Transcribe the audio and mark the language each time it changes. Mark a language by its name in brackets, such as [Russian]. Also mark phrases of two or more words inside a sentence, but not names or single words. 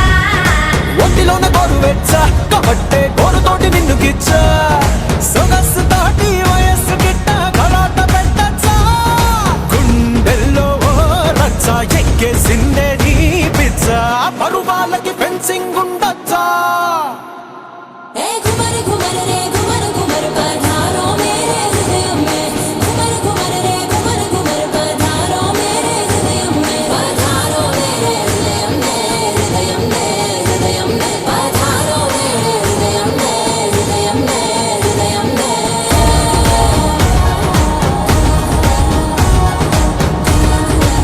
[Telugu] ఒంటిలోన గోరు వెచ్చ కాబట్టే గోరుతోటి నిన్ను గిచ్చ సొగసు తోటి వయస్సు గిట్ట కలాట పెట్టచ్చా గుండెల్లో ఓ రచ్చ ఎక్కేసిందే నీ పిచ్చ పరువాలకి ఫెన్సింగ్ ఉండొచ్చా [Hindi] ఏ घुमर घुमर रे घुमर घुमर पधारो मेरे हृदय में घुमर घुमर रे घुमर घुमर पधारो मेरे हृदय में पधारो मेरे हृदय में हृदय में हृदय में पधारो मेरे हृदय में हृदय में हृदय में